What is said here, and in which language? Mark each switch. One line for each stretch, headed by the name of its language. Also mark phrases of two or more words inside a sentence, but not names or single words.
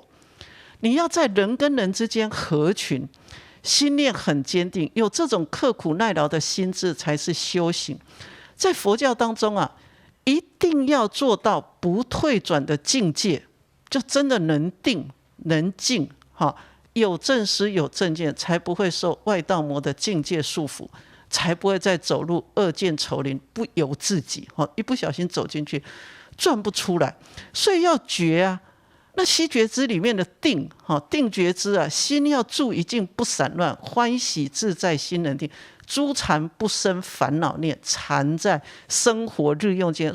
Chinese: 你要在人跟人之間合群，心念很堅定，有這種刻苦耐勞的心智才是修行。在佛教當中一定要做到不退轉的境界，就真的能定能靜，有正思有正見，才不會受外道魔的境界束縛，才不会再走入惡見叢林，不由自己，一不小心走進去轉不出來。所以要覺那悉覺支裡面的定，定覺支心要住一境不散亂，歡喜自在心能定，諸纏不生煩惱念，纏在生活日用間。